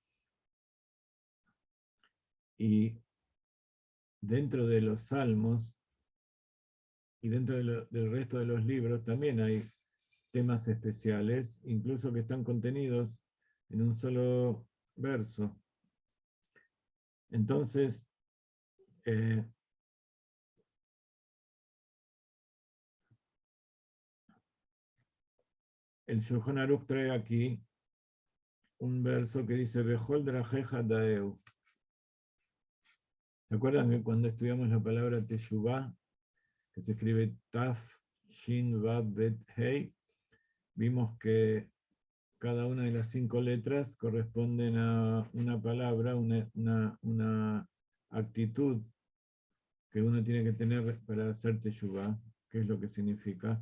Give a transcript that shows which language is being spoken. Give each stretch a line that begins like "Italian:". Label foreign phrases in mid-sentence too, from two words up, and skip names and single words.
Spanish: Y dentro de los salmos y dentro del resto de los libros también hay temas especiales, incluso que están contenidos en un solo verso. Entonces, el Shulchan Aruch trae aquí un verso que dice
Hebrew: בכל דרכיך דעהו.
Spanish: ¿Se acuerdan que cuando estudiamos la palabra Teshuvah, que se escribe Taf, Shin, Vav, Bet, Hei, vimos que cada una de las 5 letras corresponden a una palabra, una actitud que uno tiene que tener para hacer Teshuvah, que es lo que significa.